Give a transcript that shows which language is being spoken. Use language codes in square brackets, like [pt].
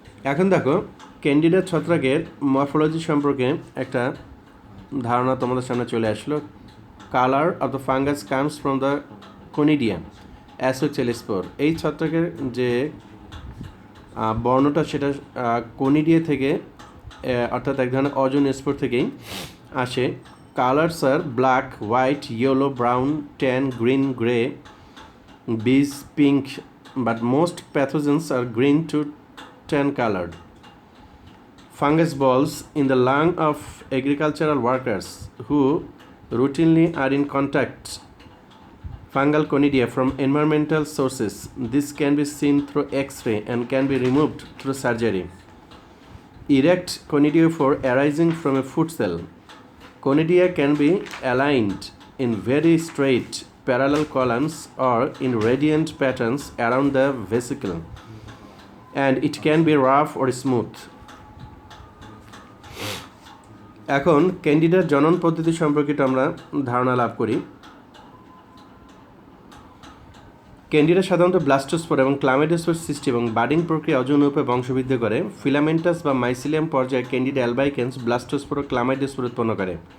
[bn] এখন দেখো, ক্যান্ডিডা ছত্রাকের মরফোলজি সম্পর্কে একটা ধারণা তোমাদের সামনে চলে আসলো। [en] Colour of the fungus comes from the conidia অ্যাসোচেলিস্পোর। [bn] এই ছত্রাকের যে বর্ণটা সেটা কনিডিয়া থেকে অর্থাৎ এক ধরনের অজন স্পোর থেকেই আসে। [en] Colours আর black, white, yellow, brown, tan, green, grey, beige, pink, but most pathogens are green to tan colored. Fungus balls in the lung of agricultural workers who routinely are in contact fungal conidia from environmental sources. This can be seen through X-ray and can be removed through surgery. Erect conidiophore arising from a food cell. Conidia can be aligned in very straight parallel columns or in radiant patterns around the vesicle, and it can be rough or smooth. [bn] এখন ক্যান্ডিডার জনন পদ্ধতি সম্পর্কিত আমরা ধারণা লাভ করি। Candida সাধারণত ব্লাস্টোস্পোর এবং ক্লামাইডোস্পোর সৃষ্টি এবং বাডিং প্রক্রিয়া অজনরূপে বংশবৃদ্ধি করে। ফিলামেন্টাস বা মাইসিলিয়াম পর্যায়ে ক্যান্ডিডা অ্যালবাইকেন্স ব্লাস্টোস্পোর ও ক্লামাইডোস্পোর উৎপন্ন করে।